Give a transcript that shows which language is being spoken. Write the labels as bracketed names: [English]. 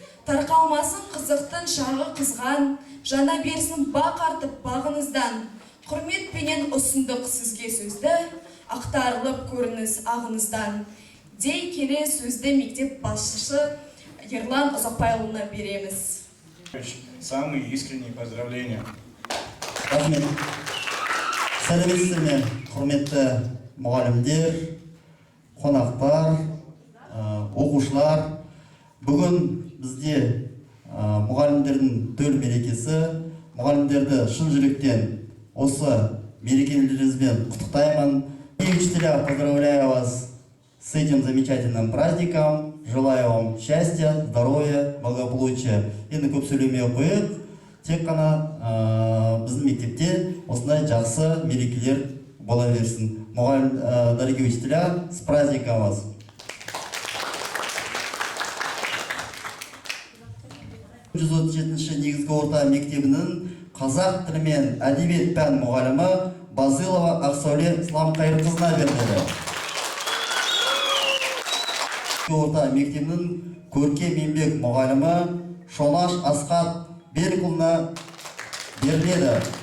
[Kazakh] Тарқалмасын қызықтың шағы қызған, жана берсін бақ артып бағыңыздан. Құрметпенен ұсындық сізге сөзді, ақтарылып көрініс ағыңыздан. Дей келе сөзді мектеп басшысы Ерлан Ұзақбайұлына береміз. [Russian] Самые искренние поздравления. [Kazakh] Рахмет. Сәлеметсіздер ме, құрметті мұғалімдер, қонақтар, оқушылар. Бүгін бізде мұғалімдердің төл мерекесі. Мұғалімдерді шын жүректен осы мерекелеріңізбен құттықтаймын. [Russian] Учителя, поздравляю вас с этим замечательным праздником. Желаю вам счастья, здоровья, благополучия. [Kazakh] Енді көп сөйлемей қойып, тек қана біздің мектепте осындай жақсы мерекелер бола берсін. [Russian] Дорогие учителя, с праздником вас! [Kazakh] Негізгі орта мектебінің қазақ тілі мен әдебиет пән мұғалімі Базылова Ақсәуле Исламқайырқызына беріледі. Орта мектебінің көркем еңбек мұғалімі Шонаш Асқат Берікұлына беріледі.